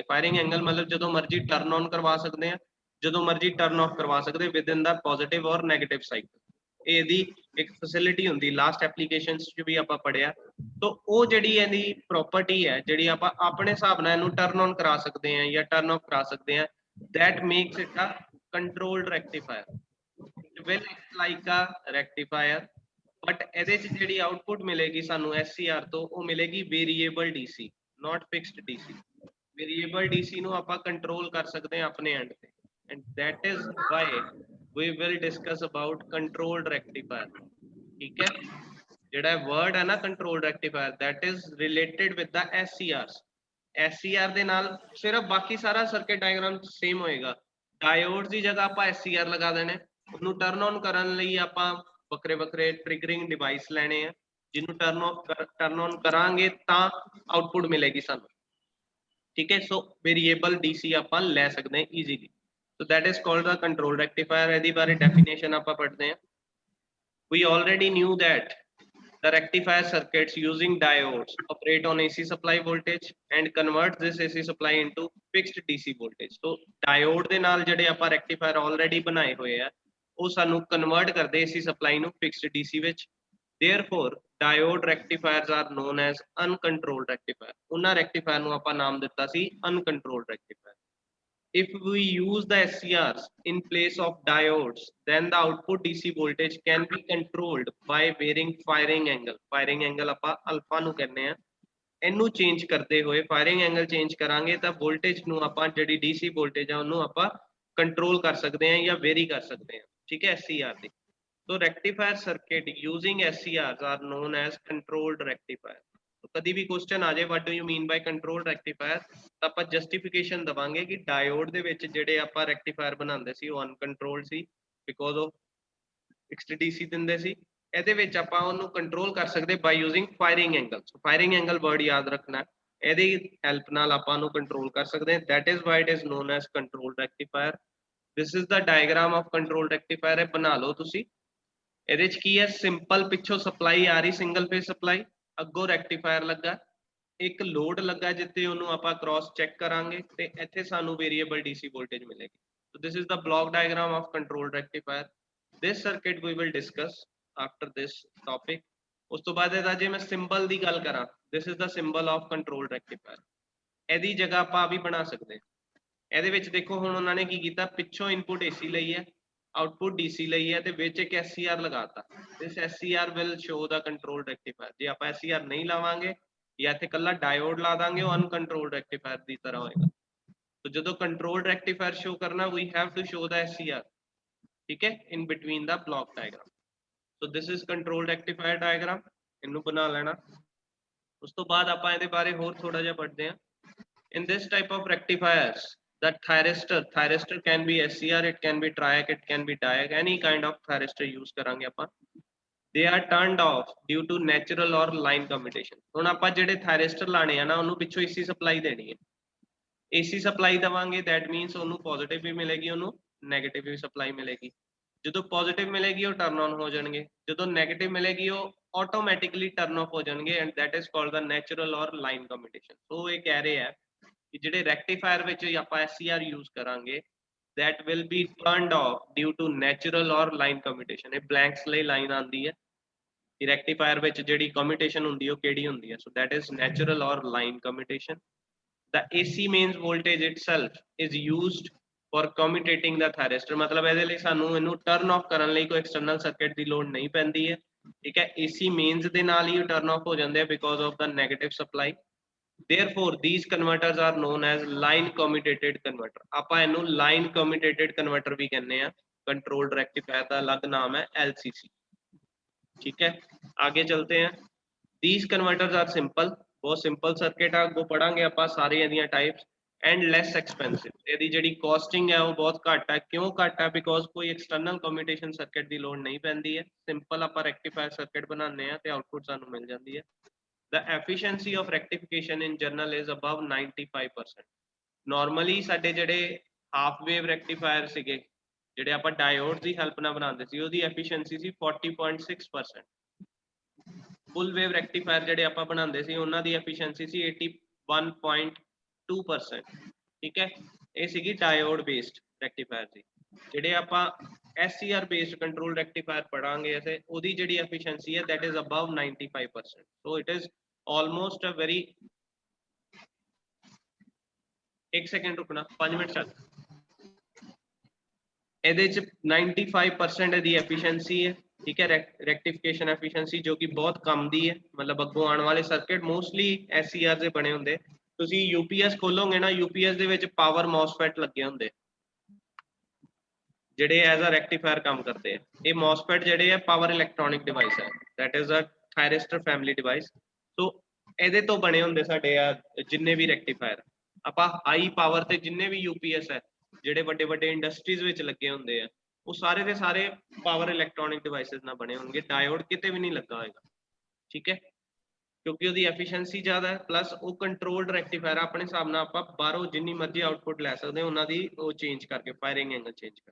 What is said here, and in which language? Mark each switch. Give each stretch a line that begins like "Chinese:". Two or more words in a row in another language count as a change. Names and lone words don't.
English: firing angle
Punjabi: ਮਤਲਬ ਜਦੋਂ ਮਰਜ਼ੀ
English: turn on
Punjabi: ਕਰਵਾ ਸਕਦੇ ਆ, ਜਦੋਂ ਮਰਜ਼ੀ
English: turn off
Punjabi: ਕਰਵਾ ਸਕਦੇ
English: within the positive or negative cycle.
Punjabi: ਇਹਦੀ ਇੱਕ ਫੈਸਿਲਿਟੀ ਹੁੰਦੀ,
English: last applications
Punjabi: ਚ ਵੀ ਆਪਾਂ ਪੜਿਆ। तो ਉਹ ਜਿਹੜੀ ਇਹਦੀ ਪ੍ਰੋਪਰਟੀ ਹੈ, ਜਿਹੜੀ ਆਪਾਂ ਆਪਣੇ ਹਿਸਾਬ ਨਾਲ ਇਹਨੂੰ
English: turn on
Punjabi: ਕਰਾ ਸਕਦੇ ਆ ਜਾਂ
English: turn off
Punjabi: ਕਰਾ ਸਕਦੇ ਆ,
English: that makes it a controlled rectifier. It will act like a rectifier, but
Punjabi: ਇਹਦੇ ਚ ਜਿਹੜੀ ਆਊਟਪੁੱਟ ਮਿਲੇਗੀ ਸਾਨੂੰ SCR ਤੋਂ, ਉਹ ਮਿਲੇਗੀ
English: variable DC, not fixed DC। variable DC
Punjabi: ਨੂੰ ਆਪਾਂ ਕੰਟਰੋਲ ਕਰ ਸਕਦੇ ਆ ਆਪਣੇ ਐਂਡ ਤੇ,
English: and that is why we will discuss about controlled rectifier,
Punjabi: ਠੀਕ ਹੈ। ਜਿਹੜਾ word ਹੈ ਨਾ
English: controlled rectifier, that is related with the SCRs।
Punjabi: SCR ਦੇ ਨਾਲ ਸਿਰਫ ਬਾਕੀ ਸਾਰਾ
English: circuit diagram same
Punjabi: ਹੋਏਗਾ। ਡਾਇਓਡਸ ਦੀ ਜਗ੍ਹਾ ਆਪਾਂ SCR ਲਗਾ ਦੇਣੇ, ਉਹਨੂੰ ਟਰਨ ਔਨ ਕਰਨ ਲਈ ਆਪਾਂ ਵੱਖਰੇ ਵੱਖਰੇ
English: triggering device
Punjabi: ਲੈਣੇ ਆ, ਜਿਹਨੂੰ
English: turn on
Punjabi: ਕਰਾਂਗੇ ਤਾਂ ਆਊਟਪੁੱਟ ਮਿਲੇਗੀ ਸਾਨੂੰ, ਠੀਕ ਹੈ।
English: So variable DC ਆਪਾਂ ਲੈ ਸਕਦੇ ਹਾਂ easily. So that is called the control rectifier.
Punjabi: ਇਹਦੀ ਬਾਰੇ ਡੈਫੀਨੇਸ਼ਨ ਆਪਾਂ ਪੜ੍ਹਦੇ ਹਾਂ।
English: We already knew that the rectifier circuits using diodes operate on AC supply voltage and convert this AC supply into fixed DC voltage। So diode
Punjabi: ਦੇ ਨਾਲ ਜਿਹੜੇ ਆਪਾਂ
English: rectifier already
Punjabi: ਬਣਾਏ ਹੋਏ ਆ, ਉਹ ਸਾਨੂੰ convert ਕਰਦੇ
English: AC supply
Punjabi: ਨੂੰ
English: fixed DC
Punjabi: ਵਿੱਚ।
English: Therefore diode rectifiers are known as uncontrolled rectifier।
Punjabi: ਉਹਨਾਂ rectifier ਨੂੰ ਆਪਾਂ ਨਾਮ ਦਿੱਤਾ ਸੀ
English: uncontrolled rectifier। If we use the SCRs in place of diodes, then the output DC voltage can be controlled by varying firing angle। Firing angle
Punjabi: ਆਪਾਂ alpha ਨੂੰ ਕਹਿੰਦੇ ਆ। ਇਹਨੂੰ ਚੇਂਜ ਕਰਦੇ ਹੋਏ,
English: firing angle
Punjabi: ਚੇਂਜ ਕਰਾਂਗੇ ਤਾਂ voltage ਨੂੰ ਆਪਾਂ ਜਿਹੜੀ
English: DC voltage
Punjabi: ਆ ਉਹਨੂੰ ਆਪਾਂ ਕੰਟਰੋਲ ਕਰ ਸਕਦੇ ਆ ਜਾਂ ਵੇਰੀ ਕਰ ਸਕਦੇ ਆ, ਠੀਕ ਹੈ, SCR ਦੀ।
English: So rectifier circuit using SCRs are known as controlled rectifier।
Punjabi: ਕਦੀ ਵੀ ਕੁਐਸਚਨ ਆ ਜਾਏ
English: what do you mean by controlled rectifier,
Punjabi: ਤਾਂ ਆਪਾਂ ਜਸਟੀਫਿਕੇਸ਼ਨ ਦਵਾਂਗੇ ਕਿ ਡਾਇਓਡ ਦੇ ਵਿੱਚ ਜਿਹੜੇ ਆਪਾਂ ਰੈਕਟੀਫਾਇਰ ਬਣਾਉਂਦੇ ਸੀ ਉਹ ਅਨਕੰਟਰੋਲਡ ਸੀ
English: because of fixed DC
Punjabi: ਦਿੰਦੇ ਸੀ। ਇਹਦੇ ਵਿੱਚ ਆਪਾਂ ਉਹਨੂੰ ਕੰਟਰੋਲ ਕਰ ਸਕਦੇ
English: by using firing angle. firing angle word
Punjabi: ਯਾਦ ਰੱਖਣਾ, ਇਹਦੀ ਹੈਲਪ ਨਾਲ ਆਪਾਂ ਉਹਨੂੰ ਕੰਟਰੋਲ ਕਰ ਸਕਦੇ ਹਾਂ।
English: That is why it is known as controlled rectifier. This is the diagram of controlled rectifier.
Punjabi: ਇਹ ਬਣਾ ਲਓ ਤੁਸੀਂ। ਇਹਦੇ ਚ ਕੀ ਹੈ, ਸਿੰਪਲ ਪਿੱਛੋਂ ਸਪਲਾਈ ਆ ਰਹੀ,
English: single phase supply,
Punjabi: ਅੱਗੋਂ ਰੈਕਟੀਫਾਇਰ ਲੱਗਾ, ਇੱਕ ਲੋਡ ਲੱਗਾ ਜਿੱਤੇ ਉਹਨੂੰ ਆਪਾਂ
English: cross check
Punjabi: ਕਰਾਂਗੇ ਤੇ ਇੱਥੇ ਸਾਨੂੰ
English: variable DC voltage
Punjabi: ਮਿਲੇਗੀ।
English: So this is the block diagram of control rectifier. This circuit we will discuss after this topic.
Punjabi: ਉਸ ਤੋਂ ਬਾਅਦ ਇਹਦਾ ਜੇ ਮੈਂ ਸਿੰਬਲ ਦੀ ਗੱਲ ਕਰਾਂ,
English: this is the symbol of control rectifier.
Punjabi: ਇਹਦੀ ਜਗ੍ਹਾ ਆਪਾਂ ਵੀ ਬਣਾ ਸਕਦੇ ਹਾਂ। ਇਹਦੇ ਵਿੱਚ ਦੇਖੋ ਹੁਣ ਉਹਨਾਂ ਨੇ ਕੀ ਕੀਤਾ, ਪਿੱਛੋਂ
English: input AC
Punjabi: ਲਈ ਹੈ,
English: output DC
Punjabi: ਲਈ ਹੈ ਤੇ ਵਿੱਚ ਇੱਕ SCR ਲਗਾਤਾ।
English: this SCR will show the control rectifier.
Punjabi: ਜੇ ਆਪਾਂ SCR ਨਹੀਂ ਲਾਵਾਂਗੇ ਜਾਂ ਇੱਥੇ ਕੱਲਾ ਡਾਇਓਡ ਲਾ ਦਾਂਗੇ, ਉਹ
English: uncontrolled rectifier
Punjabi: ਦੀ ਤਰ੍ਹਾਂ ਹੋਏਗਾ। तो ਜਦੋਂ
English: controlled rectifier show
Punjabi: ਕਰਨਾ,
English: we have to show the SCR,
Punjabi: ਠੀਕ ਹੈ,
English: in between the block diagram. So this is control rectifier diagram,
Punjabi: ਇਹਨੂੰ ਬਣਾ ਲੈਣਾ। ਉਸ ਤੋਂ ਬਾਅਦ ਆਪਾਂ ਇਹਦੇ ਬਾਰੇ ਹੋਰ ਥੋੜਾ ਜਿਹਾ ਪੜ੍ਹਦੇ ਹਾਂ।
English: In this type of rectifiers, the thyristor can be SCR, it can be triac, it can be diac, any kind of thyristor use
Punjabi: ਕਰਾਂਗੇ ਆਪਾਂ।
English: They are turned off due to natural or line commutation.
Punjabi: ਹੁਣ ਆਪਾਂ ਜਿਹੜੇ thyristor ਲਾਣੇ ਆ ਨਾ, ਉਹਨੂੰ ਪਿੱਛੋਂ
English: AC supply
Punjabi: ਦੇਣੀ ਹੈ।
English: AC supply
Punjabi: ਦਵਾਂਗੇ,
English: that means
Punjabi: ਉਹਨੂੰ positive ਵੀ ਮਿਲੇਗੀ, ਉਹਨੂੰ negative ਵੀ ਸਪਲਾਈ ਮਿਲੇਗੀ। ਜਦੋਂ positive ਮਿਲੇਗੀ ਉਹ
English: turn on
Punjabi: ਹੋ ਜਾਣਗੇ, ਜਦੋਂ negative ਮਿਲੇਗੀ ਉਹ
English: automatically turn off
Punjabi: ਹੋ ਜਾਣਗੇ,
English: and that is called the natural or line commutation.
Punjabi: So ਇਹ ਕਹਿ ਰਹੇ ਆ ਕਿ ਜਿਹੜੇ rectifier ਵਿੱਚ ਆਪਾਂ SCR use ਕਰਾਂਗੇ,
English: that will be turned off due to natural or line commutation.
Punjabi: ਇਹ blanks ਲਈ line ਆਉਂਦੀ ਹੈ ਕਿ rectifier ਵਿੱਚ ਜਿਹੜੀ commutation ਹੁੰਦੀ ਹੈ ਉਹ ਕਿਹੜੀ ਹੁੰਦੀ ਹੈ।
English: So that is natural or line commutation. The AC mains voltage itself is used for commutating the thyristor.
Punjabi: मतलब ਇਹਦੇ ਲਈ ਸਾਨੂੰ ਇਹਨੂੰ
English: turn off
Punjabi: ਕਰਨ ਲਈ ਕੋਈ
English: external circuit
Punjabi: ਦੀ ਲੋੜ ਨਹੀਂ ਪੈਂਦੀ ਹੈ, ਠੀਕ ਹੈ।
English: AC mains
Punjabi: ਦੇ ਨਾਲ ਹੀ
English: turn off
Punjabi: ਹੋ ਜਾਂਦੇ ਆ
English: because of the negative supply. Therefore these converters are known as line commutated converter.
Punjabi: ਆਪਾਂ ਇਹਨੂੰ
English: line commutated converter
Punjabi: ਵੀ ਕਹਿੰਦੇ ਆ।
English: controlled rectifier
Punjabi: ਦਾ ਅਲੱਗ ਨਾਮ ਹੈ LCC,
Hindi: ठीक है। आगे चलते हैं।
English: These converters are simple, बहुत simple circuit है, वो
Punjabi: ਪੜ੍ਹਾਂਗੇ ਆਪਾਂ ਸਾਰੇ ਇਹਦੀਆਂ
English: types, and less expensive.
Punjabi: ਇਹਦੀ ਜਿਹੜੀ costing ਹੈ ਉਹ ਬਹੁਤ ਘੱਟ ਹੈ। ਕਿਉਂ ਘੱਟ ਹੈ? Because ਕੋਈ
English: external commutation circuit
Punjabi: ਦੀ ਲੋੜ ਨਹੀਂ ਪੈਂਦੀ ਹੈ, simple ਆਪਾਂ
English: rectifier circuit
Punjabi: ਬਣਾਉਂਦੇ ਆ ਤੇ output ਸਾਨੂੰ ਮਿਲ ਜਾਂਦੀ ਹੈ।
English: The efficiency of rectification in general is above 95%.
Punjabi: Normally ਸਾਡੇ ਜਿਹੜੇ
English: half wave rectifier
Punjabi: ਸੀਗੇ, ਜਿਹੜੇ ਆਪਾਂ diode ਦੀ help ਨਾਲ ਬਣਾਉਂਦੇ ਸੀ, ਉਹਦੀ efficiency ਸੀ 40.6%।
English: full wave rectifier
Punjabi: ਜਿਹੜੇ ਆਪਾਂ ਬਣਾਉਂਦੇ ਸੀ, ਉਹਨਾਂ ਦੀ efficiency ਸੀ 81.2%, ਠੀਕ ਹੈ। ਇਹ ਸੀਗੀ
English: diode based rectifier
Punjabi: ਦੀ। ਜਿਹੜੇ ਆਪਾਂ
English: SCR based control rectifier
Punjabi: ਪੜਾਂਗੇ ਐਸੇ, ਉਹਦੀ ਜਿਹੜੀ efficiency ਹੈ
English: that is above 95%. So it is almost a very,
Hindi: एक सेकंड रुकना, 5 मिनट ਚੱਲ।
Punjabi: ਇਹਦੇ ਚ 95% ਦੀ efficiency ਹੈ,
Hindi: ठीक है।
English: rectification efficiency
Hindi: जो कि बहुत कम दी है, मतलब अगों आने वाले सर्किट मोस्टली SCR से बने होंगे।
Punjabi: ਤੁਸੀ UPS ਖੋਲੋਗੇ ਨਾ, UPS ਦੇ ਵਿੱਚ
English: power MOSFET
Punjabi: ਲੱਗੇ ਹੁੰਦੇ ਜਿਹੜੇ
English: as a rectifier
Hindi: काम करते हैं।
English: ये MOSFET
Punjabi: ਜਿਹੜੇ ਹੈ
English: power electronic device है, that is a thyristor family device।
Punjabi: तो ਇਹਦੇ ਤੋਂ ਬਣੇ ਹੁੰਦੇ ਸਾਡੇ ਆ ਜਿੰਨੇ ਵੀ रेक्टिफायर। ਆਪਾਂ
English: high power
Punjabi: ਤੇ ਜਿੰਨੇ ਵੀ UPS ਹੈ ਜਿਹੜੇ ਵੱਡੇ ਵੱਡੇ ਇੰਡਸਟਰੀਜ਼ ਵਿੱਚ ਲੱਗੇ ਹੁੰਦੇ ਆ, ਉਹ ਸਾਰੇ ਦੇ ਸਾਰੇ
English: power electronic devices
Punjabi: ਨਾਲ ਬਣੇ ਹੋਣਗੇ। ਡਾਇਓਡ ਕਿਤੇ ਵੀ ਨਹੀਂ ਲੱਗਾ ਹੋਏਗਾ, ਠੀਕ ਹੈ, ਕਿਉਂਕਿ ਉਹਦੀ ਐਫੀਸ਼ੀਐਂਸੀ ਜ਼ਿਆਦਾ ਹੈ, ਪਲੱਸ ਉਹ
English: controlled rectifier
Punjabi: ਆਪਣੇ ਹਿਸਾਬ ਨਾਲ ਆਪਾਂ ਬਾਹਰੋਂ ਜਿੰਨੀ ਮਰਜ਼ੀ ਆਊਟਪੁੱਟ ਲੈ ਸਕਦੇ ਹਾਂ, ਉਹਨਾਂ ਦੀ ਉਹ ਚੇਂਜ ਕਰਕੇ
English: firing angle change
Punjabi: ਕਰਕੇ।